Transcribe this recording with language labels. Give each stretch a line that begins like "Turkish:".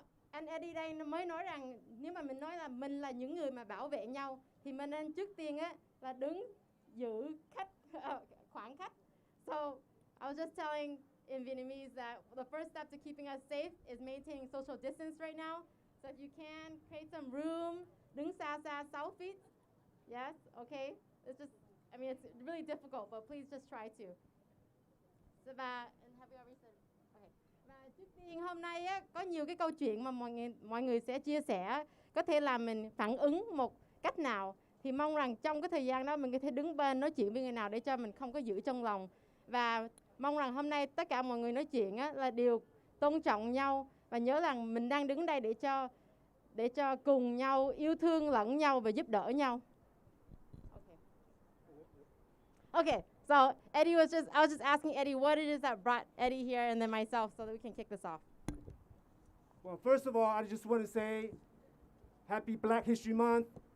Vietnamese: anh Eddie đây mới nói rằng nếu mà mình nói là mình là những người mà bảo vệ nhau thì mình nên trước tiên á là đứng giữ khoảng cách.
English: So I was just telling in Vietnamese that the first step to keeping us safe is maintaining social distance right now. So if you can create some room,
Vietnamese: đứng xa 6 feet.
English: Yes, okay. It's just, I mean, it's really difficult, but please just try to. Và have you already said? Okay.
Vietnamese: Và trước tiên hôm nay á, có nhiều cái câu chuyện mà mọi người sẽ chia sẻ, có thể làm mình phản ứng một cách nào. Thì mong rằng trong cái thời gian đó mình có thể đứng bên nói chuyện với người nào để cho mình không có giữ trong lòng. Và mong rằng hôm nay tất cả mọi người nói chuyện á, là đều tôn trọng nhau và nhớ rằng mình đang đứng đây để cho cùng nhau yêu thương lẫn nhau và giúp đỡ nhau.
English: Okay, so I was just asking Eddie what it is that brought Eddie here and then myself so that we can kick this off. Well, first of all, I just want to say Happy Black History Month.